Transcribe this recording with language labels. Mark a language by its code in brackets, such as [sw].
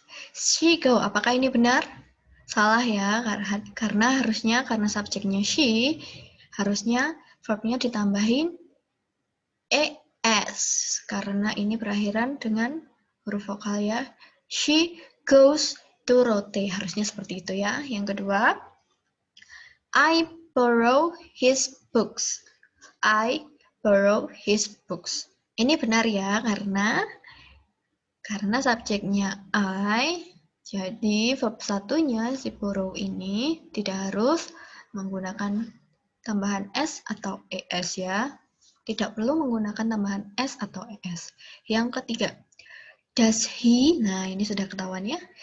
[en] She go, [id] apakah ini benar? Salah ya, karena subjeknya she, harusnya verbnya ditambahin es, karena ini berakhiran dengan huruf vokal ya. [en] She goes to Rote, [id] harusnya seperti itu ya. Yang kedua, [en] I borrow his books. I borrow his books. [id] Ini benar ya, karena subjeknya I, jadi verb satunya si borrow ini tidak harus menggunakan tambahan s atau es ya. Tidak perlu menggunakan tambahan s atau es. Yang ketiga, does he, nah ini sudah ketahuan ya.